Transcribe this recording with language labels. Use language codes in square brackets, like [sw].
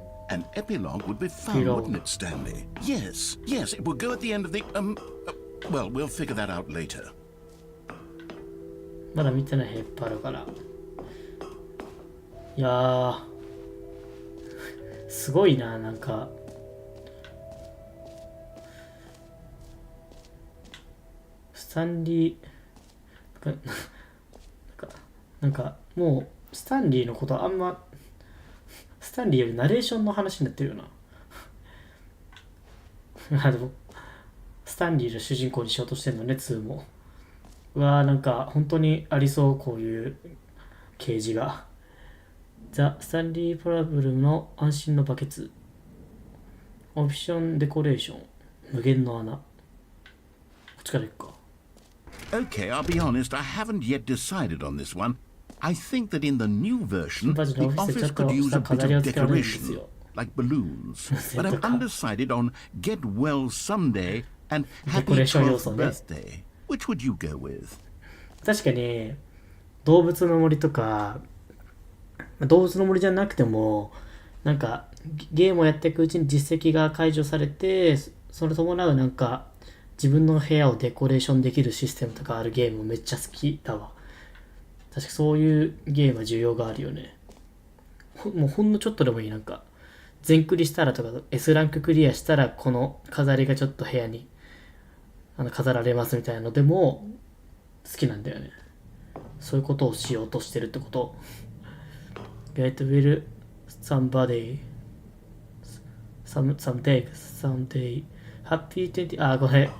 [en] An epilogue would be fun, Epilogue. wouldn't it, Stanley? Yes, it would go at the end of the, well, we'll figure that out later. [ja] まだ見てないヘッパルから。いやー、すごいな、なんか。スタンリー、なんかもう、スタンリーのことあんま、スタンリーよりナレーションの話になってるよな。あ、でも、スタンリーの主人公にしようとしてんのね、2も。うわー、なんか本当にありそう、こういう掲示が。ザ・スタンリー・パラブルの安心のバケツ。オプションデコレーション。無限の穴。こっちから行くか。 [en] Okay, I'll be honest, I haven't yet decided on this one. I think that in the new version, the office could use a bit of decoration, like balloons. But I'm undecided on get well someday and happy 12th birthday. Which would you go with? [ja] 確かに、動物の森とか、動物の森じゃなくても、なんか、ゲームをやっていくうちに実績が解除されて、それ伴うなんか自分の部屋をデコレーションできるシステムとかあるゲームめっちゃ好きだわ。確かそういうゲームは需要があるよね。もうほんのちょっとでもいい。なんか全クリしたらとか S ランククリアしたらこの飾りがちょっと部屋に飾られますみたいなのでも好きなんだよね。そういうことをしようとしてるってこと。 [en] Get will somebody someday happy 20 [ja] あ、ごめん。